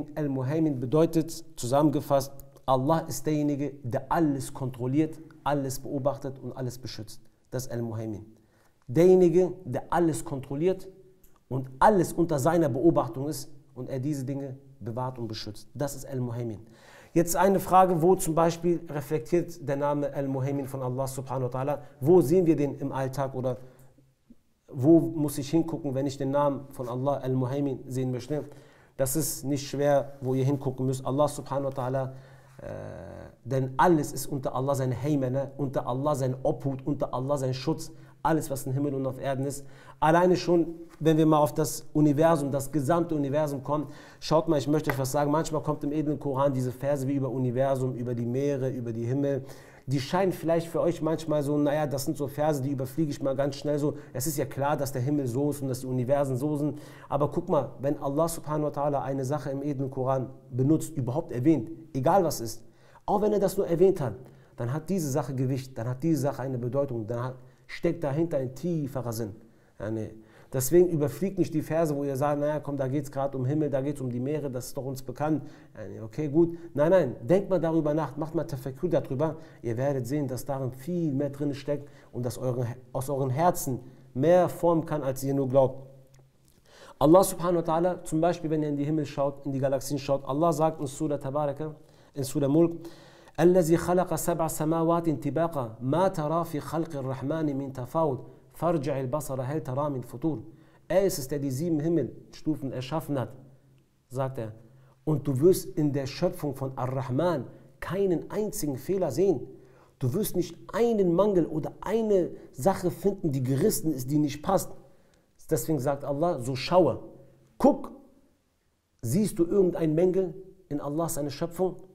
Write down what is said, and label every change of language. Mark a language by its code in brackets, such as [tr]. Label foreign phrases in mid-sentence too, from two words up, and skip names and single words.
[de] Al-Muhaymin bedeutet, zusammengefasst, Allah ist derjenige, der alles kontrolliert, alles beobachtet und alles beschützt. Das ist Al-Muhaymin. Derjenige, der alles kontrolliert und alles unter seiner Beobachtung ist und er diese Dinge bewahrt und beschützt. Das ist Al-Muhaymin. Jetzt eine Frage, wo zum Beispiel reflektiert der Name Al-Muhaymin von Allah [ar] سبحانه وتعالى, [de] wo sehen wir den im Alltag oder wo muss ich hingucken, wenn ich den Namen von Allah Al-Muhaymin sehen möchte? Das ist nicht schwer, wo ihr hingucken müsst. [ar] الله سبحانه وتعالى, [de] denn alles ist unter Allah seine Heymene, unter Allah sein Obhut, unter Allah sein Schutz. Alles, was im Himmel und auf Erden ist. Alleine schon, wenn wir mal auf das Universum, das gesamte Universum kommen, schaut mal, ich möchte euch was sagen, manchmal kommt im edlen Koran diese Verse wie über Universum, über die Meere, über die Himmel. Die scheinen vielleicht für euch manchmal so, naja, das sind so Verse, die überfliege ich mal ganz schnell so. Es ist ja klar, dass der Himmel so ist und dass die Universen so sind. Aber guck mal, wenn Allah [ar] سبحانه وتعالى [de] eine Sache im edlen Koran benutzt, überhaupt erwähnt, egal was ist, auch wenn er das nur erwähnt hat, dann hat diese Sache Gewicht, dann hat diese Sache eine Bedeutung, steckt dahinter ein tieferer Sinn. Deswegen überfliegt nicht die Verse, wo ihr sagt, naja, komm, da geht es gerade um Himmel, da geht es um die Meere, das ist doch uns bekannt. Okay, gut. Nein, nein, denkt mal darüber nach, macht mal Tafakkur darüber. Ihr werdet sehen, dass darin viel mehr drin steckt und dass aus euren Herzen mehr formen kann, als ihr nur glaubt. [ar] الله سبحانه وتعالى, [de] zum Beispiel, wenn ihr in die Himmel schaut, in die Galaxien schaut, Allah sagt in Surah Tabaraka, in Surah Mulk, [ar] الذي خلق سبع سماوات طباقا ما ترى في خلق الرحمن من تفاوت فارجع البصر هل ترى من فطور. [de] Er ist es, der die 7 Himmelstufen erschaffen hat, sagt er. Und du wirst in der Schöpfung von Ar-Rahman keinen einzigen Fehler sehen. Du wirst nicht einen Mangel oder eine Sache finden, die gerissen ist, die nicht passt. Deswegen sagt Allah, so schaue, guck, siehst du irgendein Mängel in Allah, seine Schöpfung?